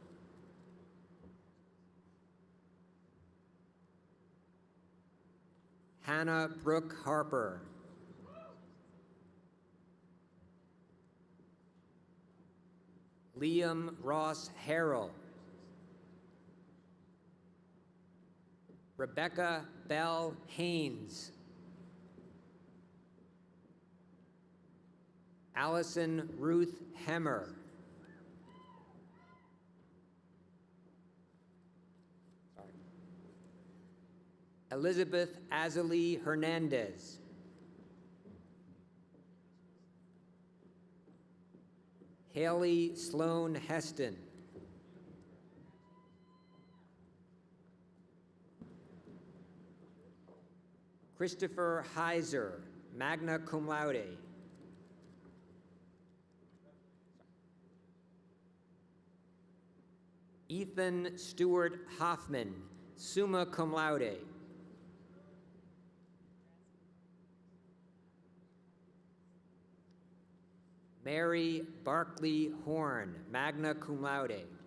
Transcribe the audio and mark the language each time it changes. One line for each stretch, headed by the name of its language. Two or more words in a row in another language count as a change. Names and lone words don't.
English: Hannah Brooke Harper. Liam Ross Harrell. Rebecca Bell Haynes. Allison Ruth Hemmer. Elizabeth Azalee Hernandez. Haley Sloan Heston. Christopher Heiser,
Latin: magna cum laude.
English: Ethan Stewart Hoffman,
Latin: summa cum laude.
English: Mary Barkley Horn,
Latin: magna cum laude.